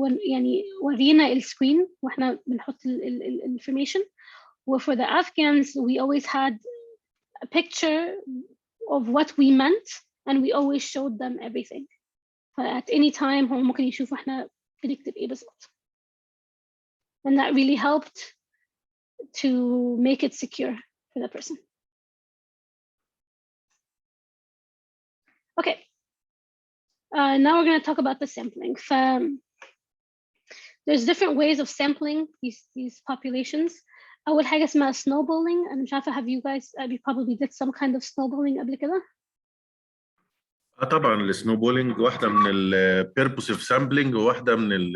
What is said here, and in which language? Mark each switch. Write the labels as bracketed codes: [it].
[ar] يعني ورينا السكرين واحنا بنحط [en] information for the Afghans we always had a picture of what we meant and we always showed them everything. At any time [ar] هم ممكن يشوفوا احنا بنكتب ايه بالظبط. [en] And that really helped to make it secure for the person. Okay. Now we're going to talk about the sampling. There's different ways of sampling these populations. [ar] أول حاجة اسمها snowballing. أنا مش عارفة, [en] have you guys you probably did some kind of snowballing [ar] قبل كده؟ طبعا السنوبولينج واحده من البيربوسيف سامبلينج وواحده من